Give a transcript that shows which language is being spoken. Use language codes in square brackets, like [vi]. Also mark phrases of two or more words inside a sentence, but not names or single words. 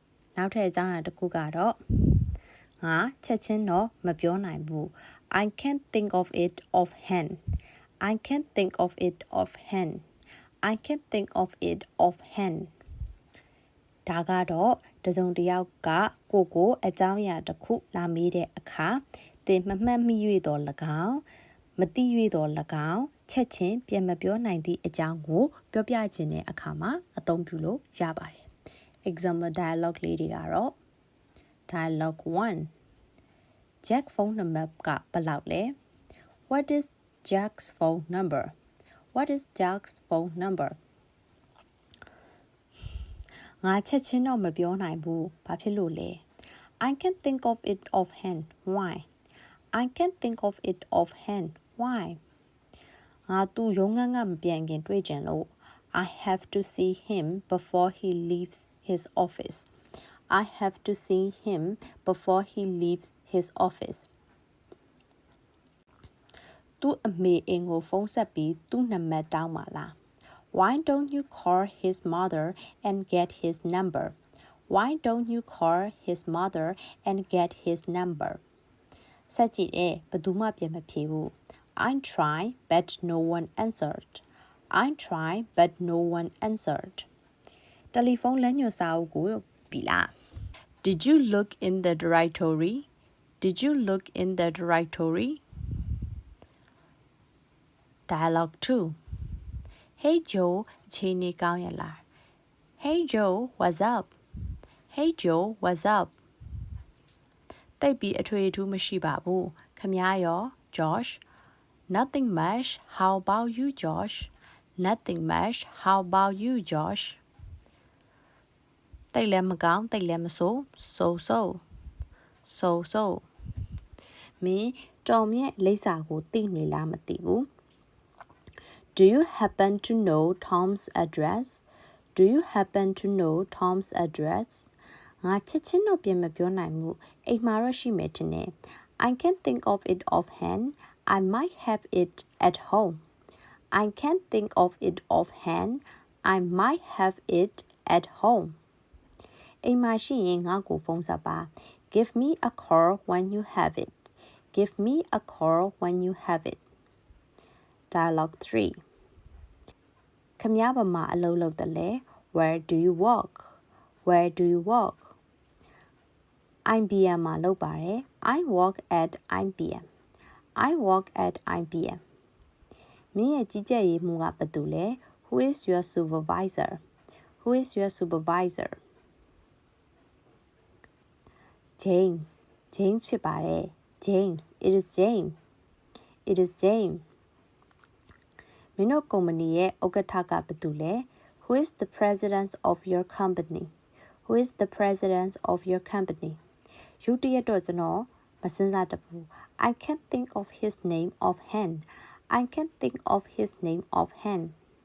[my] နောက်ထပ်အကြောင်းအရာတစ်ခုကတော့ငါချက်ချင်းတော့မပြောနိုင်ဘူး [en] I can't think of it offhand I can't think of it offhand I can't think of it offhand [my] ဒါကတော့တစုံတစ်ယောက်ကကိုအကြောင်းအရာတစ်ခုလာ မေးတဲ့အခါသင်မမှတ်မိ၍တော့၎င်းမသိ၍တော့၎င်းချက်ချင်းပြန်မပြောနိုင်သည့်အကြောင်းကိုပြောပြခြင်းတဲ့အခါမှာအသုံးပြုလို့ရပါတယ် [en] example dialogue [my] လေးတွေကတော့ dialogue 1 Jack [en] phone number [my] ကဘယ်လောက်လဲ [en] What is Jack's phone number What is Jack's phone number [my] ငါချက်ချင်းတော့မပြောနိုင်ဘူးဘာဖြစ်လို့လဲ [en] I can't think of it offhand why I can't think of it offhand why [my] ငါသူရုံးခန်းကမပြန်ခင်တွေ့ကြလို့ [en] I have to see him before he leaves his office I have to see him before he leaves his office [my] သူ့အမေအိမ်ကိုဖုန်းဆက်ပြီးသူ့နံပါတ်တောင်းပါလား [en] Why don't you call his mother and get his number Why don't you call his mother and get his number [my] ဆက်ကြည့်တယ်ဘယ်သူမှပြန်မဖြေဘူး [en] I tried but no one answered I tried but no one answered [my] တယ်လီဖုန်းလမ်းညွှန်စာအုပ်ကိုပြီလား [en] Did you look in the directory Did you look in the directory Dialogue 2 Hey Joe [my] အခြေအနေကောင်းရလား [en] Hey Joe what's up Hey Joe what's up [my] တိတ်ပြီးအထွေအထူးမရှိပါဘူးခမည်းရော [en] Josh Nothing much how about you Josh Nothing much how about you Josh [my] တိတ်လည်းမကောင်းတိတ်လည်းမဆိုး so မင်းတော်မြင့်လိပ်စာကိုသိနေလားမသိဘူး [en] Do you happen to know Tom's address Do you happen to know Tom's address [my] ငါချက်ချင်းတော့ပြန်မပြောနိုင်ဘူးအိမ်မှာတော့ရှိမယ်ထ [en] င်တယ် I can't think of it offhand I might have it at home I can't think of it offhand I might have it at home [my] အိမ်မှာရှိရင်ငါ့ကိုဖုန်းဆက်ပါ [en] Give me a call when you have it Give me a call when you have it Dialogue 3 [my] ခမည်းဘာမှာအလုပ်လုပ်တယ်လဲ [en] Where do you work Where do you work [my] IBM မှာလုပ်ပါတယ် [en] I work at IBM I work at IBM [my] မင်းရဲ့ကြီးကြပ်ရေးမှူးကဘယ်သူလဲ [en] Who is your supervisor Who is your supervisor [my] James ဖြစ်ပါတယ် [en] James it is James it is James [my] မင်းတို့ကုမ္ပဏီရဲ့ဥက္ကဋ္ဌကဘယ်သူလဲ [en] Who is the president of your company Who is the president of your company [my] ရုတ်တရက်တော့ကျွန်တော်မစင်စားတဘူး [en] I can't think of his name offhand I can't think of his name offhand